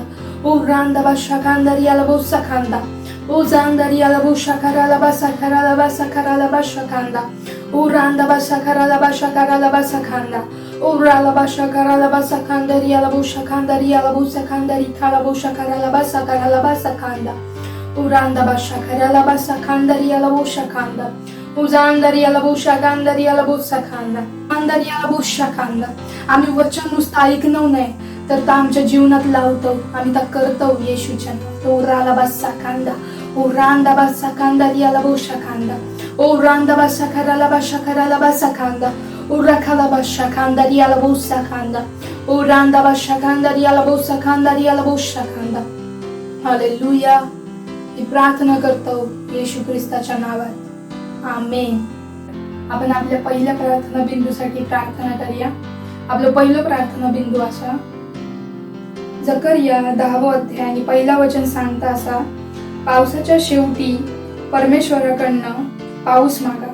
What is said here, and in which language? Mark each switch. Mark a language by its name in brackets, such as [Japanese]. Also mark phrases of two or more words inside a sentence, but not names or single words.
[Marathi] ओ रांदा बादशा खांदा रियाला बोसा खांदा, ओ झांदा रियाला बोसा कराला बासा कराला बासा कराला बादशा खांदा, ओ रांदा बासा कराला बासा कराला बासा खांदा, ओ राला बासा कराला बासा खांदा रियाला बोसा खांदा रियाला बोसा खांदा रियाला बोसा कराला बासा खांदा, ओ रांदा बासा कराला बासा खांदा रियाला बोसा खांदा, ओ झांदा रियाला बोसा खांदा रियाला बोसा खांदा, खांदा रियाला बोसा खांदा. आम्ही वचन नुसतं ऐकणं नाही तर ते आमच्या जीवनात लावतो, आम्ही ते करतो येशूच्या नावात. ओ राला बासा खांदा, ओ रांदा बासा खांदा रियाला बोसा खांदा, ओ रांदा बासा कराला बासा खांदा, ओ राखाला बासा खांदा रियाला बोसा खांदा, ओ रांदा बासा खांदा रियाला बोसा खांदा रियाला बोसा खांदा. हालेलुया. ही प्रार्थना करतो येशू ख्रिस्ताच्या नावात. आमेन. आपण आपल्या पहिल्या प्रार्थना बिंदूसाठी प्रार्थना करूया. आपलं पहिलं प्रार्थना बिंदू असा, जकरिया 10वा अध्याय आणि पहिला वचन सांगता असा, पावसाच्या शेवटी परमेश्वराकडनं पाऊस मागा.